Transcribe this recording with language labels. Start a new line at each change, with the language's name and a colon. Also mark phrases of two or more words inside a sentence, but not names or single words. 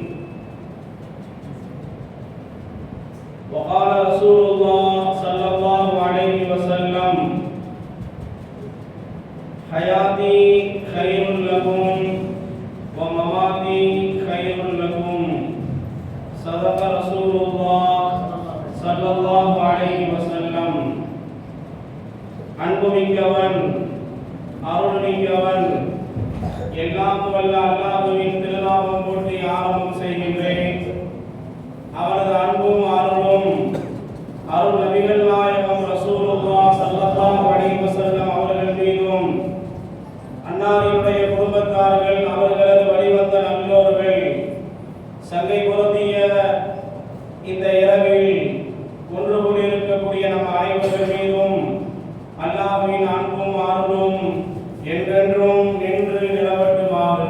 Arabic: وقال رسول الله صلى الله عليه وسلم حياتي خير لكم ومماتي خير لكم. صدق رسول الله صلى الله عليه وسلم.
Tamil: அன்புமிக்கவன் அருள்மிக்கவன் எல்லாம் வல்ல அல்லாஹ்வின் திருநாமம் போற்றி ஆரம்பம் செய்கின்றேன். அவரது அன்பும் அருளும் அருள் நபிகள் நாயகம்
Arabic: رسول الله صلى الله عليه وسلم
Tamil: அவர்கள் மீதும் அன்னாரினுடைய குடும்பத்தார்கள் அவர்களது வழிவந்த நல்லோர்கள் சங்கை பொருந்திய இந்த இரவில் ஒன்று கூடியிருக்கக்கூடிய நம் அனைவர்கள் மீதும் அல்லாஹ்வின் அன்பும் அருளும் என்றென்றும் நின்று நிலவட்டுமாக.